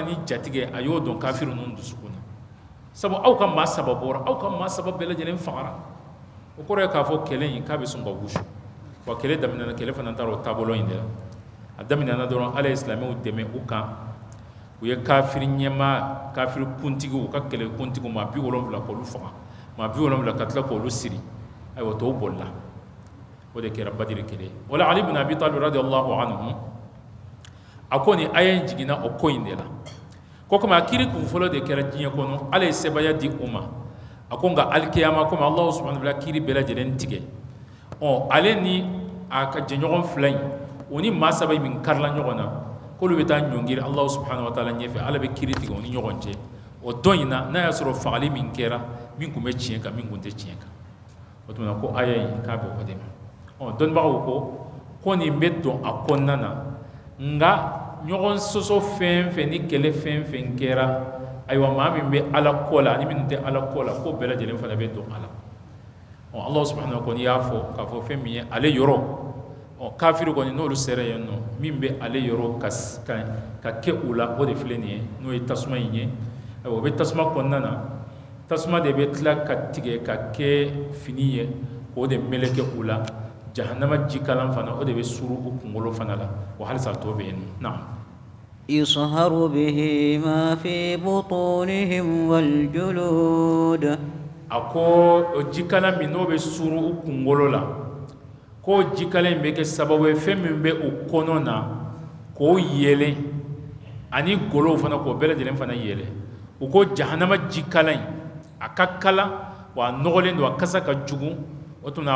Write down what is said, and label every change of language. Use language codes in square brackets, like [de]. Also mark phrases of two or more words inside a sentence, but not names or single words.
[bm] ni jatigɛ a y'o dɔn kafiru ninnu dusukun na sabu aw ka maa saba bɔra aw ka maa saba bɛɛ lajɛlen fagara o kɔrɔ ye k'a fɔ kɛlɛ in k'a bɛ sɔn ka wusu wa kɛlɛ daminɛna kɛlɛ fana taara o taabolo in de la a daminɛna dɔrɔn Ala ye silamɛw dɛmɛ u kan u ye kafiri ɲɛmaa kafiri kuntigiw u ka kɛlɛ kuntigiw maa 70 k'olu faga maa 70 ka tila k'olu siri ayiwa tɔw bolila o de kɛra Badiri kɛlɛ ye o la Ali ibn Abi Talib [ar] رضي الله عنه [bm] a ko nin aya in jiginna o ko in de la ko komi a kiri kun fɔlɔ de kɛra diɲɛ kɔnɔ Ala ye sebaya di u ma a ko nka alikiyama komi [ar] الله سبحانه وتعالى [bm] kiri bɛɛ lajɛlen tigɛ ale ni a ka jɛɲɔgɔn fila in o ni maa saba min karila ɲɔgɔn na k'olu bɛ taa ɲɔngiri [ar] الله سبحانه وتعالى [bm] ɲɛfɛ Ala bɛ kiri tigɛ o ni ɲɔgɔn cɛ o dɔn in na n'a y'a sɔrɔ fagali min kɛra min kun bɛ tiɲɛ kan min kun tɛ tiɲɛ kan o tuma ko aya in k'a bɛ o de ma dɔnnibagaw ko nin bɛ don a kɔnɔna na nka ɲɔgɔn sɔsɔ fɛn fɛn ni kɛlɛ fɛn fɛn kɛra ayiwa maa min bɛ Ala kɔ la ani min tɛ Ala kɔ la ko bɛɛ lajɛlen fana bɛ don a la [ar] الله سبحانه وتعالى [bm] y'a fɔ k'a fɔ fɛn min ye ale yɔrɔ kafiri kɔni n'olu sera yen nɔ min bɛ ale yɔrɔ ka kɛ u la o de filɛ nin ye n'o ye tasuma in ye o bɛ tasuma kɔnɔna na tasuma de bɛ tila ka tigɛ ka kɛ fini ye k'o de meleke u la jahanama jikalan fana o de bɛ suru u kunkolo fana la wa halisa tɔ bɛ yen nɔ [ar] يصهر به ما في بطونهم والجلود [bm] a ko o jikalan min n'o bɛ suru u kunkolo la ko jikalan in bɛ kɛ sababu ye fɛn min bɛ u kɔnɔ na k'o yɛlɛ ani golow fana k'o bɛɛ lajɛlen fana yɛlɛ u ko jahanama jikalan in a ka kala wa a nɔgɔlen don a kasa ka jugu o tuma a